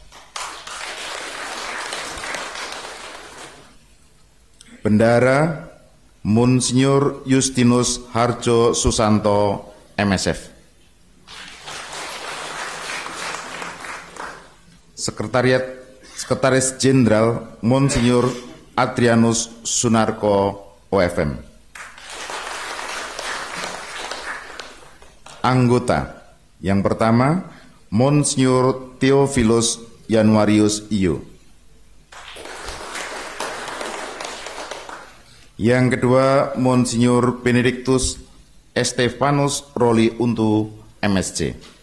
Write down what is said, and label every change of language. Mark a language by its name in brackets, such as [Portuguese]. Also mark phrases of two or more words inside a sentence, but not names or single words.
[Indonesian] Bendara Monsinyur Justinus Harjo Susanto MSF. Sekretaris Jenderal Monsinyur Adrianus Sunarko OFM. Anggota yang pertama Monsinyur Theophilus Januarius Iyo. Yang kedua, Monsinyur Benedictus Estefanus Roli Untu, MSc.